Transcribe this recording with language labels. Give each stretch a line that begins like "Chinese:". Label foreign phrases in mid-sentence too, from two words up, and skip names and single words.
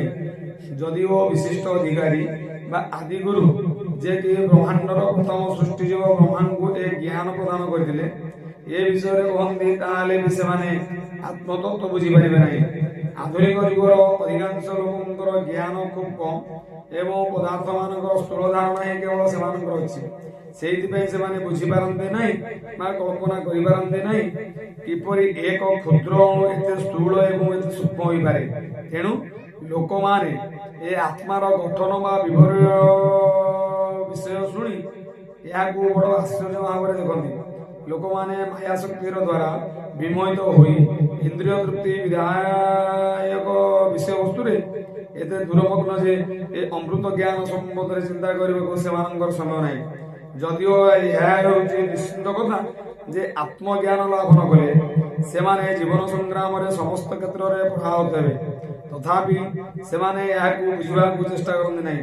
Odia: ଯଦି ବୋ ବିଶିଷ୍ଟ ଅଧିକାରୀ ବା ଆଦି ଗୁରୁ ଯେ କି ବ୍ରହ୍ମାଣ୍ଡର ପ୍ରଥମ ସୃଷ୍ଟି ଜୀବ ବ୍ରହ୍ମାଣ୍ଡ କୁ ଏ ଜ୍ଞାନ ପ୍ରଦାନ କରିଥିଲେ ଏ ବିଷୟ କହନ୍ତି ତାହାଲେ ଭି ସେ ମାନେ ଆତ୍ମତତ୍ତ୍ୱ ବୁଝି ପାରେ ନା। ଆଧୁନିକ ଯୁଗର ଅଧିକାଂଶ ଲୋକଙ୍କର ଜ୍ଞାନ ଖୁବ୍ କମ୍ ଏବଂ ପଦାର୍ଥ ମାନଙ୍କର ସ୍ଥୂଳ ଧାରଣା ହିଁ କେବଳ ସେମାନଙ୍କର ଅଛି। ସେଇଥିପାଇଁ ସେମାନେ ବୁଝି ପାରନ୍ତି ନାହିଁ ବା କଳ୍ପନା କରି ପାରନ୍ତି ନାହିଁ କିପରି ଏକ କ୍ଷୁଦ୍ର ଏତେ ସ୍ଥୂଳ ଏବଂ ଏତେ ସୂକ୍ଷ୍ମ ହୋଇ ପାରେ। ତେଣୁ ଲୋକ ମାନେ ଏ ଆତ୍ମାର ଗଠନ ବା ବିବରଣ ବିଷୟ ଶୁଣି ୟାକୁ ବଡ଼ ଆଶ୍ଚର୍ଯ୍ୟ ଭାବରେ ଦେଖନ୍ତି। ଲୋକ ମାନେ ମାୟା ଶକ୍ତିର ଦ୍ୱାରା ବିମୋହିତ ହୋଇ ଇନ୍ଦ୍ରିୟ ତୃପ୍ତି ବିଧାୟକ ବିଷୟ ବସ୍ତୁ ରେ ଏତେ ଦୂରମଗ୍ନ ଯେ ଏ ଅମୃତ ଜ୍ଞାନ ସମ୍ବନ୍ଧ ରେ ଚିନ୍ତା କରିବେ ସେ ମାନଙ୍କର ସମୟ ନାହିଁ। ଯଦିଓ ଏହା ହେଉଛି ନିଶ୍ଚିତ କଥା ଯେ ଆତ୍ମଜ୍ଞାନ ଲାଭ ନ କଲେ ସେ ମାନେ ଜୀବନ ସଂଗ୍ରାମ ରେ ସମସ୍ତ କ୍ଷେତ୍ର ରେ ପ୍ରଭାବିତ ହେବେ, ତଥାପି ସେ ମାନେ ୟାକୁ ବୁଝିବା କୁ ଚେଷ୍ଟା କରନ୍ତି ନାହିଁ।